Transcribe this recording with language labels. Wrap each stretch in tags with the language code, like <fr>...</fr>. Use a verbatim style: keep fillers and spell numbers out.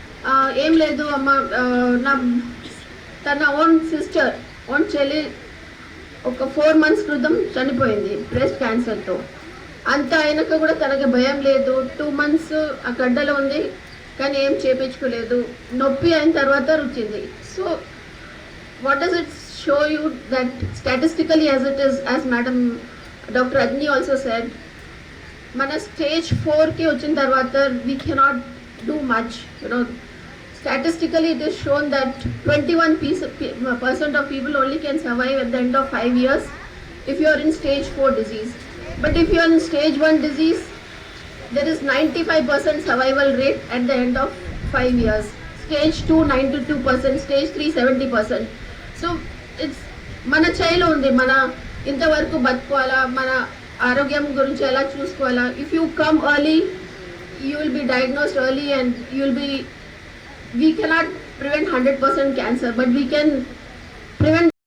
<te>ఆ, ఏం లేదు అమ్మ, ఆ, నా తన ఓన్ సిస్టర్ ఓన్ చెల్లి ఒక ఫోర్ మంత్స్ క్రితం చనిపోయింది బ్రెస్ట్ క్యాన్సర్తో. అంత అయినాక కూడా తనకి భయం లేదు. టూ మంత్స్ ఆ గడ్డలో ఉంది కానీ ఏం చేపించుకోలేదు. నొప్పి అయిన తర్వాత రుచింది.</te> <en>So what does it show you that statistically as it is, as madam Dr. Agni also said,</en> <te>mana stage four ki vachin tarvata</te> <en>we cannot do much, you know. Statistically it is shown that twenty-one piece- pe- percent of people only can survive at the end of five years if you are in stage four disease. But if you are in stage one disease, there is ninety-five percent survival rate at the end of five years. Stage two, ninety-two percent. Stage three, seventy percent. So, it's</en> <te>మన చేయిలో ఉంది, మన ఇంతవరకు బతుకోవాలా, మన ఆరోగ్యం గురించి ఎలా చూసుకోవాలా.</te> <en>if you come early you will be diagnosed early and you will be, we cannot prevent hundred percent cancer, but we can prevent</en>